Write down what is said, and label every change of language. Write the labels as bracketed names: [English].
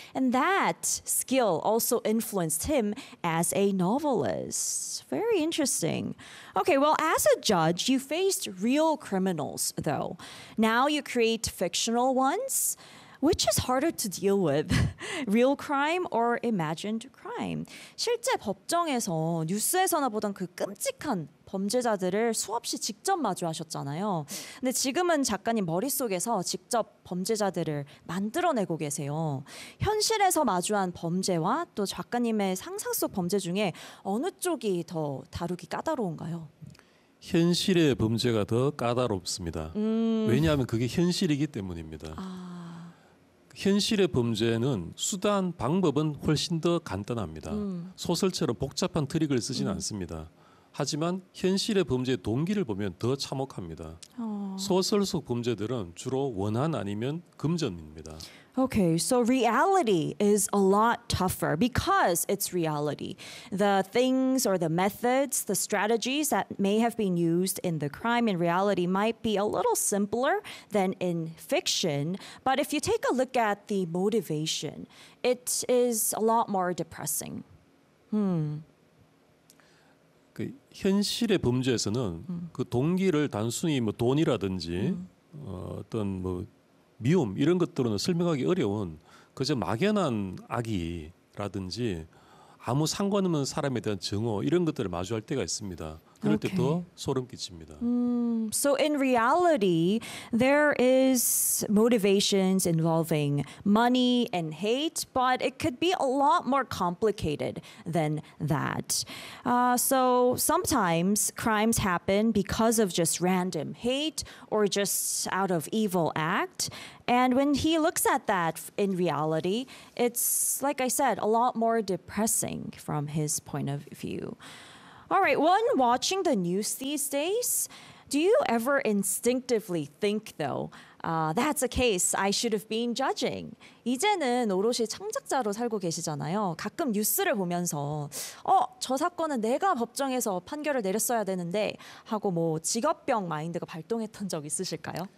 [English] And that skill also influenced him as a novelist. Very interesting. Okay, well, as a judge, you faced real criminals, though. Now you create fictional ones. Which is harder to deal with, real crime or imagined crime? [Korean] 실제 법정에서 뉴스에서나 보던 그 끔찍한 범죄자들을 수없이 직접 마주하셨잖아요. 근데 지금은 작가님 머릿속에서 직접 범죄자들을 만들어내고 계세요. 현실에서 마주한 범죄와 또 작가님의 상상 속 범죄 중에 어느 쪽이 더 다루기 까다로운가요? 현실의 범죄가 더 까다롭습니다. 왜냐하면 그게 현실이기 때문입니다. 현실의 범죄는 수단, 방법은 훨씬 더 간단합니다. 소설처럼 복잡한 트릭을 쓰진 않습니다. 하지만 현실의 범죄의 동기를 보면 더 참혹합니다. 소설 속 범죄들은 주로 원한 아니면 금전입니다. [English] Okay, so reality is a lot tougher because it's reality. The things or the methods, the strategies that may have been used in the crime in reality might be a little simpler than in fiction. But if you take a look at the motivation, it is a lot more depressing. [Korean] 그 현실의 범죄에서는 그 동기를 단순히 뭐 돈이라든지 어떤 뭐 미움 이런 것들은 설명하기 어려운 그저 막연한 악의라든지 아무 상관없는 사람에 대한 증오 이런 것들을 마주할 때가 있습니다. 그럴 때 더 소름 끼칩니다. [English] So in reality, there is motivations involving money and hate, but it could be a lot more complicated than that. So sometimes crimes happen because of just random hate or just out of evil act. And when he looks at that in reality, it's, like I said, a lot more depressing from his point of view. All right, when watching the news these days, do you ever instinctively think, though, that's a case I should have been judging? [Korean] 이제는 오롯이 창작자로 살고 계시잖아요. 가끔 뉴스를 보면서 저 사건은 내가 법정에서 판결을 내렸어야 되는데 하고 뭐 직업병 마인드가 발동했던 적 있으실까요?